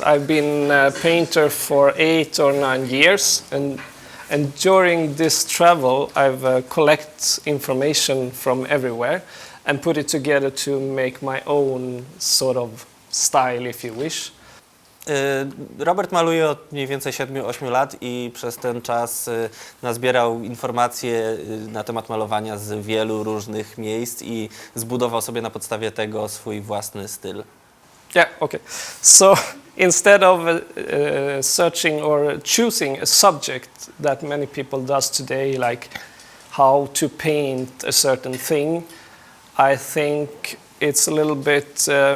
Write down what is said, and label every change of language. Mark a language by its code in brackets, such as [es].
[en] I've been a painter for 8 or 9 years, and during this travel I've collected information from everywhere and put it together to make my own sort of style, if you wish. [pl] Robert maluje od mniej więcej 7-8 lat i przez ten czas nazbierał informacje na temat malowania z wielu różnych miejsc i zbudował sobie na podstawie tego swój własny styl. [en] Yeah, okay. So instead of searching or choosing a subject that many people does today, like how to paint a certain thing, I think it's a little bit...